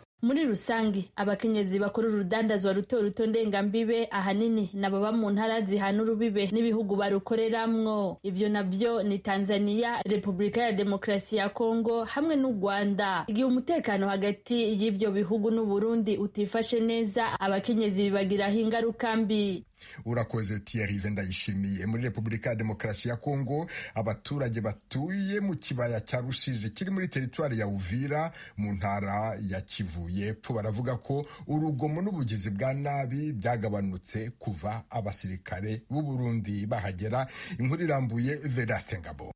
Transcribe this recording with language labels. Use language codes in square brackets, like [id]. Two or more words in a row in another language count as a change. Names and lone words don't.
[rn] Muri rusangi abakenyezi bakora urudandazwa ruto ndengambibe ahanini nababa mu ntara zihana urubibe n'ibihugu barukoreramwo. Ibyo nabyo ni Tanzania, Repubulika ya Demokarasi ya Kongo hamwe n'u Rwanda. Igihe umutekano hagati y'ibyo bihugu n'u Burundi utifashe neza abakenyezi bibagiraho ingaruka mbi. Urakoze Thierry Vendayishimiye. Muri Repubulika ya Demokarasi ya Kongo abaturage batuye mu kibaya cya Rusizi kiri muri teritwari ya Uvira mu ntara ya Kivu y'Epfo baravuga ko urugomo n'ubugizi bwa nabi byagabanutse kuva abasirikare b'u Burundi bahagera. Inkuru irambuye Vedaste Ngabo.